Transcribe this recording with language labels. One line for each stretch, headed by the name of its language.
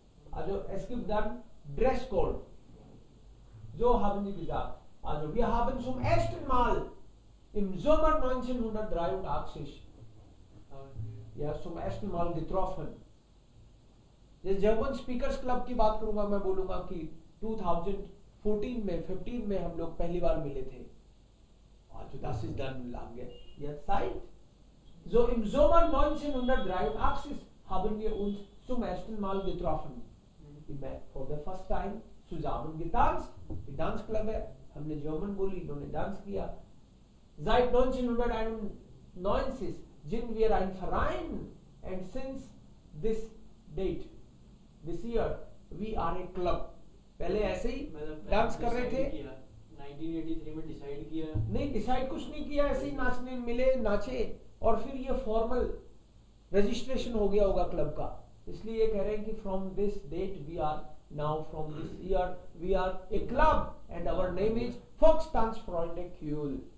German: Also es gibt dann Dresscode. So haben sie gesagt. Also wir haben zum ersten Mal im Sommer 1983 ja, zum ersten Mal getroffen.
Hindi: जिस German speakers club की बात करूंगा, मैं बोलूंगा कि 2014 में 15 में हम लोग पहली बार मिले थे.
German: Also das ist dann lange Zeit. So im Sommer 1983 haben wir uns zum ersten Mal getroffen.
English: For the first time
German: zusammen getanzt.
Hindi: Die dance club है, हमने जर्मन बोली, इन्होंने डांस किया.
German: Seit 1991 sind wir ein Verein,
English: and since this date, this year, we are a club.
Hindi: पहले ऐसे ही dance कर रहे थे. 1983 में डिसाइड किया. नहीं, डिसाइड कुछ नहीं किया, ऐसे ही नाचने मिले, नाचे, और फिर ये फॉर्मल रजिस्ट्रेशन हो गया होगा क्लब का. इसलिए ये कह रहे हैं कि
English: From this date we are now, from this year we are a club, and our name is Volkstanzfreunde Kühl.